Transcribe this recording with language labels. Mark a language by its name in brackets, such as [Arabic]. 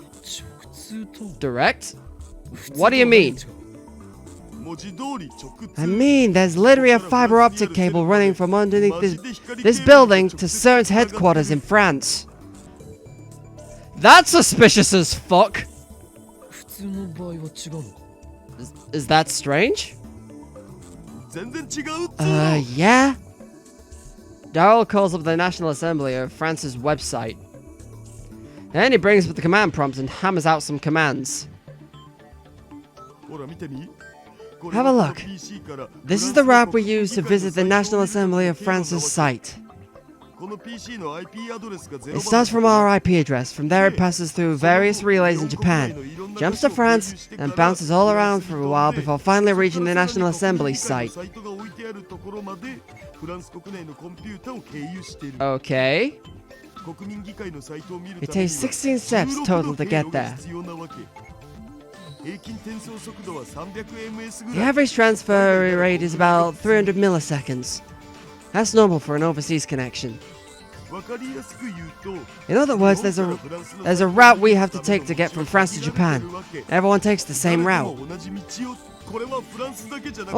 [Japanese] 直通と [English] Direct? What do you mean? [Japanese] 文字通り直通 [English] I mean, there's literally a fiber optic cable running from underneath this building to CERN's headquarters in France. That's suspicious as fuck. [Japanese] 普通の場合は違うのか [English] Is that strange? [Japanese] 全然違うっつうの [English] Yeah? Daryl calls up the National Assembly of France's website. Then he brings up the command prompt and hammers out some commands. [Japanese] ほら見てみ [English] Have a look. This is the route we use to visit the National Assembly of France's site. [Japanese] この PC の IP アドレスが [English] It starts from our IP address. From there, it passes through various relays in Japan, jumps to France, and bounces all around for a while before finally reaching the National Assembly site. [Japanese] サイトが置いてあるところまでフランス国内のコンピュータを経由している [English] Okay. [Japanese] 国民議会のサイトを見る [English] It [Japanese] ために [English] takes 16 steps total to get there. [Japanese] 必要なわけ平均転送速度は 300ms ぐ [English] The [Japanese] らい [English] average transfer rate is about 300 milliseconds. That's normal for an overseas connection. [Japanese] わかりやすく言うと [English] In other words, there's a route we have to take to get from France to Japan. Everyone takes the same route. [Japanese] 同じ道をこれはフランスだけじゃなくて